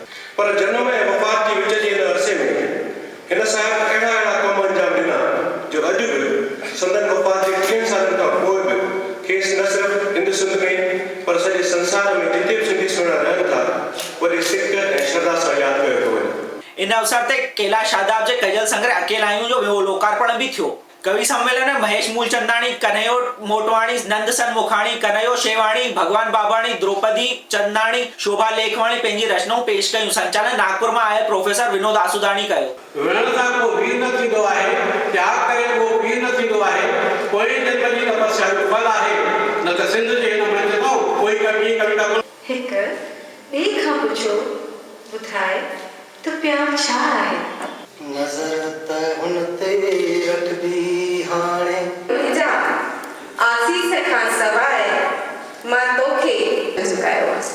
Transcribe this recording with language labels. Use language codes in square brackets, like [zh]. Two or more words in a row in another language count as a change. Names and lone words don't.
[sd] पर जनम ऐं वफ़ात जे विच जे हिन अरसे में हिन साहिब अहिड़ा कम अंजाम ॾिना जो अॼु बि संदन वफ़ात जे 3 सालनि खां पोइ बि खेसि न सिर्फ़ु हिंद सिंध में पर सॼे संसार में जिते बि सिंधी सुहिणा रहनि था वॾे सिक ऐं श्रद्धा सां यादि कयो थो वञे। इन अवसर ते कैलाश शादाब जे कजल संग्रह अकेला आहियूं जो ॿियो लोकार्पण भी थियो। कवि सम्मेलन में महेश मूलचंदाणी, कन्हैयो मोटवाणी, नंदसन मुखाणी, कन्हैयो शेवाणी, भगवान बाबाणी, द्रौपदी चंदाणी, शोभा लेखवाणी पंहिंजी रचनाऊं पेश कयूं। संचालन नागपुर मां आयल प्रोफेसर विनोद आसूदाणी कयो। विरण सां को वीर न थींदो आहे, त्याग करे को वीर न थींदो आहे। कोई जन्म जी तपस्या जो फल आहे न त सिंध जे हिन में चयो कोई कवि कविता हिक ॿिए खां पुछो ॿुधाए त प्यार छा आहे। नज़र त हुन ते रखबी हाणे जा आसीस खां सवाइ मां तोखे झुकायो आहे।